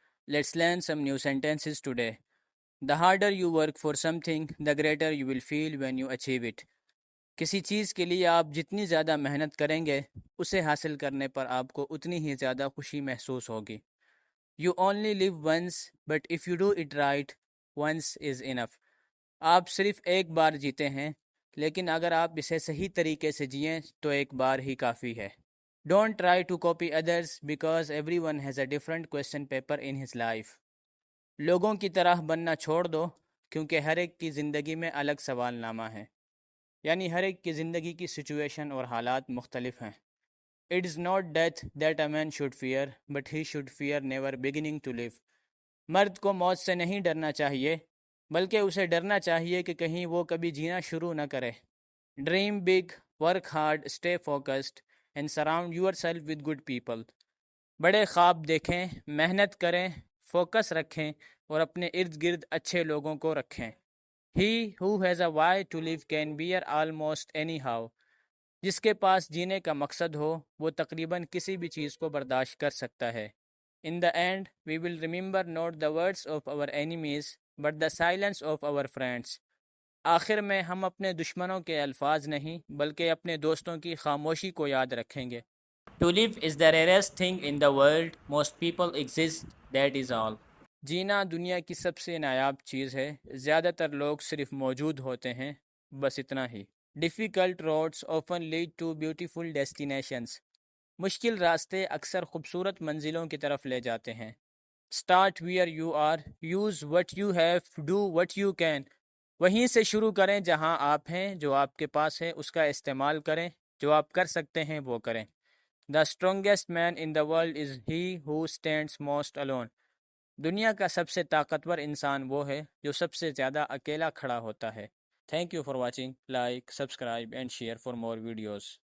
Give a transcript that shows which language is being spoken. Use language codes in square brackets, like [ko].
[en] Let's learn some new sentences today. The harder you work for something, the greater you will feel when you achieve it. [ur] کسی چیز کے لیے آپ جتنی زیادہ محنت کریں گے اسے حاصل کرنے پر آپ کو اتنی ہی زیادہ خوشی محسوس ہوگی. [en] You only live once, but if you do it right, once is enough. [ur] آپ صرف ایک بار جیتے ہیں لیکن اگر آپ اسے صحیح طریقے سے جئیں تو ایک بار ہی کافی ہے. [en] Don't try to copy others because everyone has a different question paper in his life. [ur] لوگوں کی طرح بننا چھوڑ دو کیونکہ ہر ایک کی زندگی میں الگ سوال نامہ ہے. یعنی ہر ایک کی زندگی کی سچویشن اور حالات مختلف ہیں. [en] It is not death that a man should fear, but he should fear never beginning to live. [ur] مرد کو موت سے نہیں ڈرنا چاہیے بلکہ اسے ڈرنا چاہیے کہ کہیں وہ کبھی جینا شروع نہ کرے. [en] Dream big, work hard, stay focused, and surround yourself with good people. [ur] بڑے خواب دیکھیں، محنت کریں، فوکس رکھیں اور اپنے ارد گرد اچھے لوگوں کو رکھیں. [en] He who has a why to live can bear almost anyhow. [ur] جس کے پاس جینے کا مقصد ہو وہ تقریباً کسی بھی چیز کو برداشت کر سکتا ہے. [en] In the end, we will remember not the words of our enemies, but the silence of our friends. [ur] آخر میں ہم اپنے دشمنوں کے الفاظ نہیں بلکہ اپنے دوستوں کی خاموشی کو یاد رکھیں گے. [en] To live is the rarest thing in the world. Most people exist, that is all. [ur] جینا دنیا کی سب سے نایاب چیز ہے. زیادہ تر لوگ صرف موجود ہوتے ہیں، بس اتنا ہی. [en] Difficult roads often lead to beautiful destinations. [ur] مشکل راستے اکثر خوبصورت منزلوں کی طرف لے جاتے ہیں. [en] Start where you are, use what you have, do what you can. [ur] وہیں سے شروع کریں جہاں آپ ہیں. جو آپ کے پاس ہے اس کا استعمال کریں، جو آپ کر سکتے ہیں وہ کریں. [en] The strongest man in the world is he who stands most alone. [ur] دنیا کا سب سے طاقتور انسان وہ ہے جو سب سے زیادہ اکیلا کھڑا ہوتا ہے. [en] Thank you for watching. Like, subscribe and share for more videos.